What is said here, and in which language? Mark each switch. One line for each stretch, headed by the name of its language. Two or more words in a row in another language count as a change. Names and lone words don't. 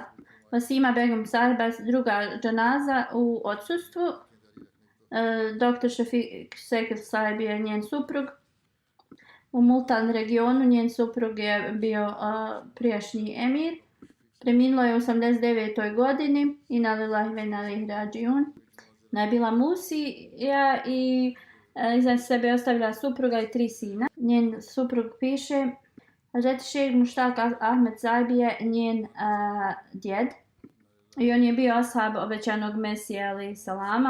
Bosnian: Vasima Begum Sahiba, druga džanaza u odsustvu. Dr. Šefik Sekil Sahib je njen suprug. U Multan regionu njen suprug je bio prijašnji emir. Preminulo je u 89. godini.
Arabic: إنا لله وإنا إليه راجعون.
Bosnian: Ona je bila Musija i iza sebe ostavila supruga i 3 sina. Njen suprug piše Hazreti Šejh Muštaq Ahmed Sahib je njen djed. I on je bio ashab obećanog Mesija
Arabic: عليه السلام.